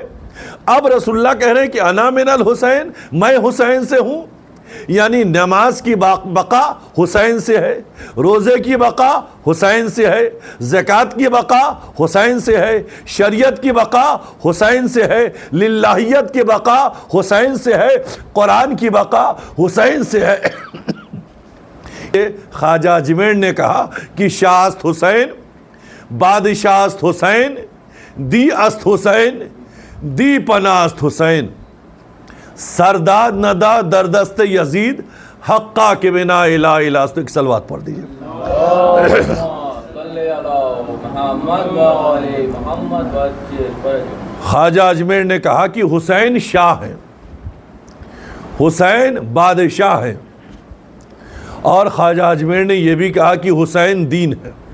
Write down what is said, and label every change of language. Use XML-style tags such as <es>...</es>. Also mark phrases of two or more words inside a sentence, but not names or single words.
<ur>اب رسول اللہ کہہ رہے ہیں کہ</ur> <ar>انا من الحسین،</ar> <ur>میں حسین سے ہوں، یعنی نماز کی بقا حسین سے ہے، روزے کی بقا حسین سے ہے، زکوٰۃ کی بقا حسین سے ہے، شریعت کی بقا حسین سے ہے، للہیت کی بقا حسین سے ہے، قرآن کی بقا حسین سے ہے۔ خواجہ اجمیر نے کہا کہ</ur> <fa>شاہ است حسین، بادشاہ است حسین، دی است حسین، دی پناہ است حسین، سرداد ندا در دست یزید، حقا کے بنا الہ الہ۔</fa> <ur>تو ایک صلوات پڑھ دیجئے۔ خواجہ اجمیر نے کہا کہ حسین شاہ ہیں، حسین بادشاہ ہیں، اور خواجہ اجمیر نے یہ بھی کہا کہ حسین دین ہے۔</ur>